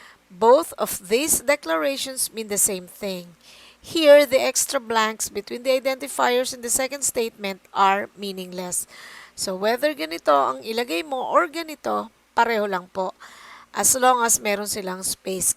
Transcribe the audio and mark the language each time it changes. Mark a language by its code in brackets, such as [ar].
[en] Both of these declarations mean the same thing. Here, the extra blanks between the identifiers in the second statement are meaningless. [tl] So, whether ganito ang ilagay mo or ganito, pareho lang po. [en] As long as [tl] meron silang [en] space.